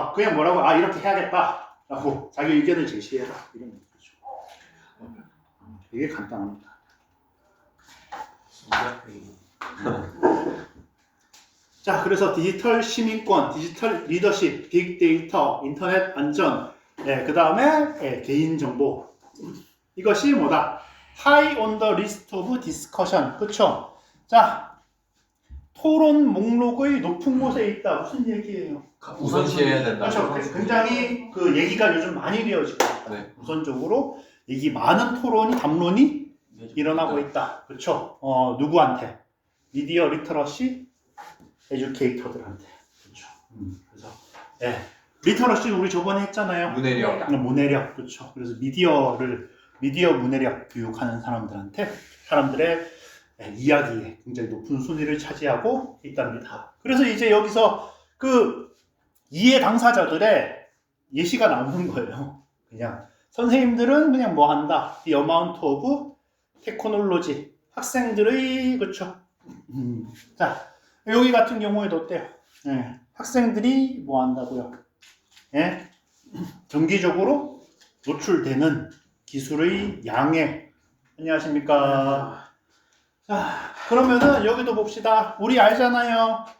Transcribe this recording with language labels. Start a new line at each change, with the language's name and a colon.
Korean: 그냥 뭐라고 이렇게 해야겠다라고 자기 의견을 제시해라. 이런 얘기죠. 되게 간단합니다. 자, 그래서 디지털 시민권, 디지털 리더십, 빅데이터, 인터넷 안전, 그 다음에 개인정보. 이것이 뭐다?
English: High on the list of discussion.
Korean: 그쵸? 자, 토론 목록의 높은 곳에 있다. 무슨 얘기예요? 우선시해야 된다. 그렇죠. 굉장히 그 얘기가 요즘 많이 되어지고 있다. 네. 우선적으로 많은 담론이 일어나고 있다. 그렇죠? 누구한테? 미디어 리터러시 에듀케이터들한테. 그렇죠. 그래서 리터러시는 우리 저번에 했잖아요. 문해력. 그렇죠. 그래서 미디어 문해력 교육하는 사람들의 이야기에 굉장히 높은 순위를 차지하고 있답니다. 그래서 이제 여기서 그 이해 당사자들의 예시가 나오는 거예요. 그냥 선생님들은 그냥 뭐 한다.
English: The amount of technology.
Korean: 학생들의 그렇죠. 자, 여기 같은 경우에도 어때요? 학생들이 뭐 한다고요? 정기적으로 노출되는 기술의 양에 안녕하십니까? 자, 그러면은 여기도 봅시다. 우리 알잖아요.